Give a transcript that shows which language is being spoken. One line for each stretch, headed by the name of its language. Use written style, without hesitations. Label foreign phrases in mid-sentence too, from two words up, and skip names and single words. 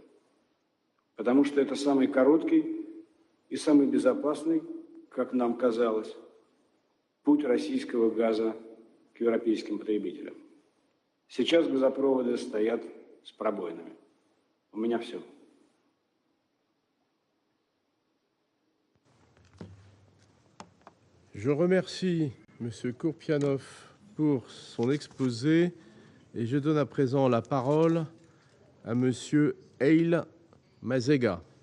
Russian: Потому что это самый короткий и самый безопасный, как нам казалось, путь российского газа к европейским потребителям. Сейчас газопроводы стоят с пробоинами. У меня все.
French: Je remercie M. Kourpianov pour son exposé et je donne à présent la parole à M. Eil Mazega.